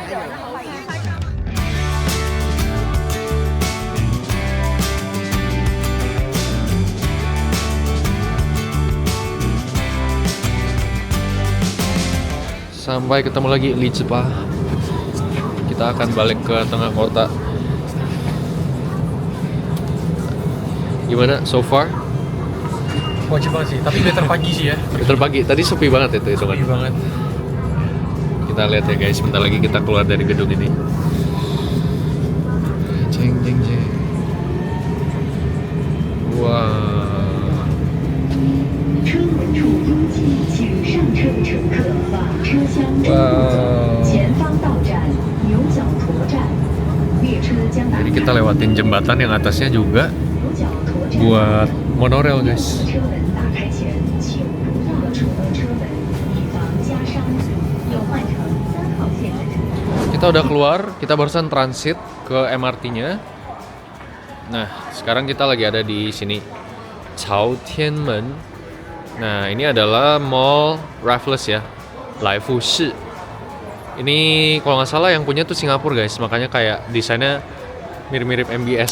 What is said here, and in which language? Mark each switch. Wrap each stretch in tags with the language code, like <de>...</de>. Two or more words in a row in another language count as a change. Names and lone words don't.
<id>Sampai ketemu lagi Lijipa. Kita akan balik ke tengah kota. Gimana</id> <en>so far?</en> <id>Wajib banget sih, tapi better pagi sih ya. Better pagi, tadi sepi banget itu kan. Sepi banget. Kita lihat ya guys, bentar lagi kita keluar dari gedung ini. Jeng jeng jeng. Wow.</id> <zh>车门处拥挤，请上车的乘客往车厢中走。前方到站牛角沱站，列车将打</zh> <id>Jadi kita lewatin jembatan yang atasnya juga</id> <zh>牛角沱站。</zh> <id>buat monorail guys.</id> <zh>车门打开前，请不要扯车门，以防夹伤。有换乘3号线的乘客。</zh> <id>Kita udah keluar, kita barusan transit ke MRT-nya. Nah, sekarang kita lagi ada di sini, Chao Tianmen. Nah, ini adalah Mall Raffles ya, Laifu Shi. Ini kalau nggak salah yang punya tuh Singapura guys, makanya kayak desainnya mirip-mirip MBS.</id>